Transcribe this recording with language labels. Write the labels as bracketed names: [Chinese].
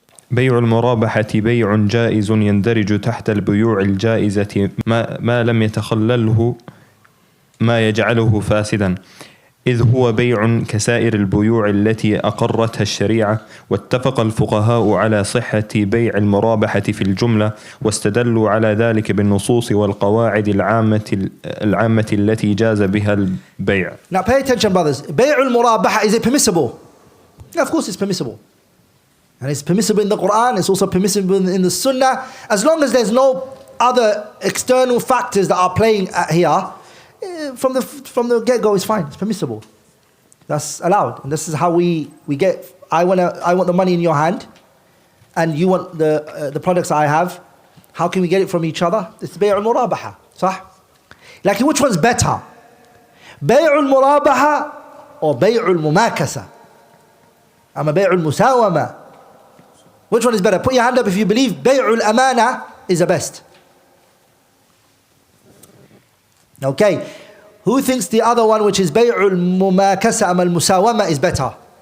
[Arabic] بيع المرابحة بيع جائز يندرج تحت البيوع الجائزة ما لم يتخلله ما يجعله فاسدا. إذ هو بيع كسائر البيوع التي أقرتها الشريعة. واتفق الفقهاء على صحة بيع المرابحة في الجملة، واستدلوا على ذلك بالنصوص والقواعد العامة التي جاز بها البيع. [English] Now pay attention, brothers. بيع المرابحة, is it permissible? Yeah, of course it's permissible. And it's permissible in the Quran, it's also permissible in the Sunnah, as long as there's no other external factors that are playing here. From the get-go, it's fine. It's permissible. That's allowed. And this is how we get. I want the money in your hand, and you want the products I have. How can we get it from each other? It's بيع المرابحة, صح? Like, which one's better? [Arabic] بيع المرابحة or بيع المماكسة? أما بيع المساومة. [English] Which one is better? Put your hand up if you believe بيع الأمانة is the best. Okay, who thinks the other one, which is [Arabic] بيع المماكسة أما المساومة, [English] is better?